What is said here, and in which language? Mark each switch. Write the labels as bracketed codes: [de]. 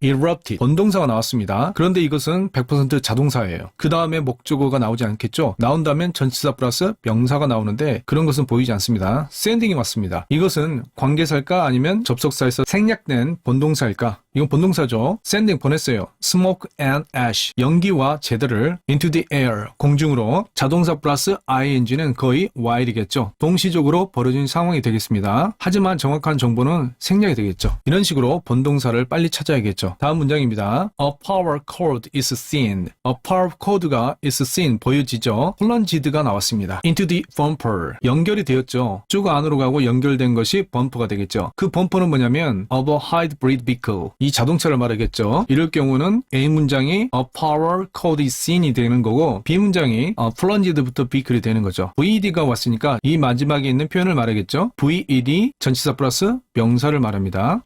[ko] erupted, 본동사가 나왔습니다. 그런데 이것은 100% 자동사예요. 그 다음에 목적어가 나오지 않겠죠. 나온다면 전치사 플러스 명사가 나오는데 그런 것은 보이지 않습니다. sending이 왔습니다. 이것은 관계사일까 아니면 접속사에서 생략된 본동사일까? 이건 본동사죠. sending 보냈어요. [en] smoke and ash, [ko] 연기와 재들을 [en] into the air, [ko] 공중으로. 자동사 플러스 ing는 거의 while이겠죠. 동시적으로 벌어진 상황이 되겠습니다. 하지만 정확한 정보는 생략이 되겠죠. 이런 식으로 본동사를 빨리 찾아야겠죠. 다음 문장입니다. [en] A power cord is seen. A power cord가 is seen, [ko] 보여지죠. plunged가 나왔습니다. [en] into the bumper, [ko] 연결이 되었죠. 쭉 안으로 가고 연결된 것이 범퍼가 되겠죠. 그 범퍼는 뭐냐면 of a hybrid vehicle, 이 자동차를 말하겠죠. 이럴 경우는 A 문장이 [en] a power cord is seen [ko] 이 되는 거고 B 문장이 plunged부터 vehicle이 되는 거죠. VED가 왔으니까 이 마지막에 있는 표현을 말하겠죠. VED 전치사 플러스 명사를 말합니다.